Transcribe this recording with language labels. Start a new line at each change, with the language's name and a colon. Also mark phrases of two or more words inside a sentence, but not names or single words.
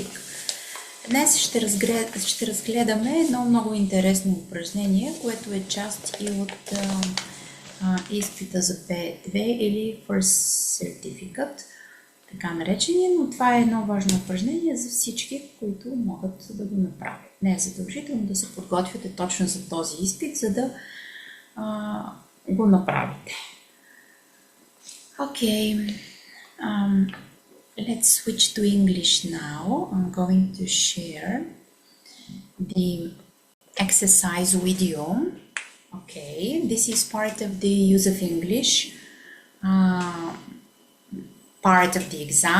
Bulgarian: Днес ще разгледаме едно много интересно упражнение, което е част и от изпита за B2 или First Certificate, така наречения, но това е едно важно упражнение за всички, които могат да го направят. Не е задължително да се подготвяте точно за този изпит, за да го направите.
English: Okay, let's switch to English now. I'm going to share the exercise video. Okay, this is part of the use of English part of the exam.